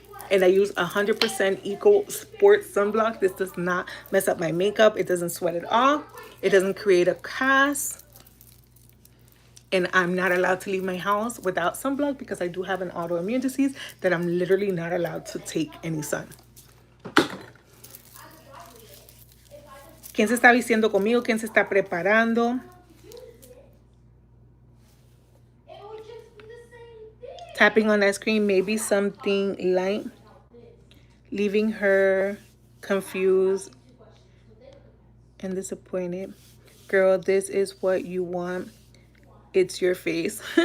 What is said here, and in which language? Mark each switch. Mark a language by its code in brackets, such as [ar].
[en] And I use 100% Eco Sport sunblock. This does not mess up my makeup. It doesn't sweat at all. It doesn't create a cast. And I'm not allowed to leave my house without sunblock because I do have an autoimmune disease that I'm literally not allowed to take any sun. [es] ¿Quién se está vistiendo conmigo? ¿Quién se está preparando? [en] Tapping on that screen, maybe something light, leaving her confused and disappointed. Girl, this is what you want. It's your face.